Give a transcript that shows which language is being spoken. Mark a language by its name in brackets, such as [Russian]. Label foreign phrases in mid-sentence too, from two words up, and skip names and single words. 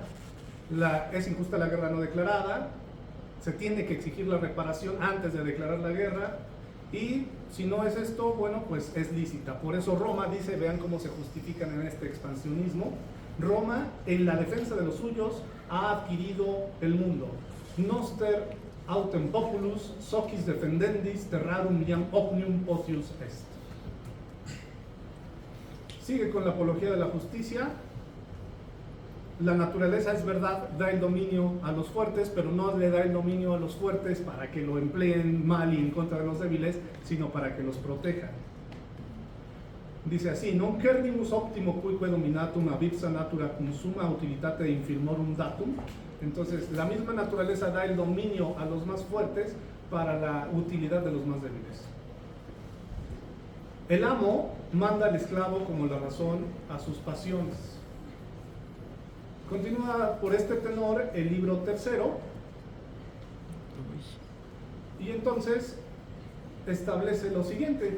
[Spanish] Es injusta la guerra no declarada, se tiene que exigir la reparación antes de declarar la guerra, y si no es esto, bueno, pues es lícita. Por eso Roma dice, vean cómo se justifican en este expansionismo, Roma en la defensa de los suyos ha adquirido el mundo. [Latin] Noster autem populus socis defendendis terrarum iam omnium potius est. [Spanish] Sigue con la apología de la justicia. La naturaleza, es verdad, da el dominio a los fuertes, pero no le da el dominio a los fuertes para que lo empleen mal y en contra de los débiles, sino para que los proteja. Dice así, [Latin] non cernimus optimo cuique dominatum abipsa natura cum summa utilitate infirmorum datum. [Spanish] Entonces, la misma naturaleza da el dominio a los más fuertes para la utilidad de los más débiles. El amo manda al esclavo como la razón a sus pasiones. Continúa por este tenor el libro tercero, y entonces establece lo siguiente.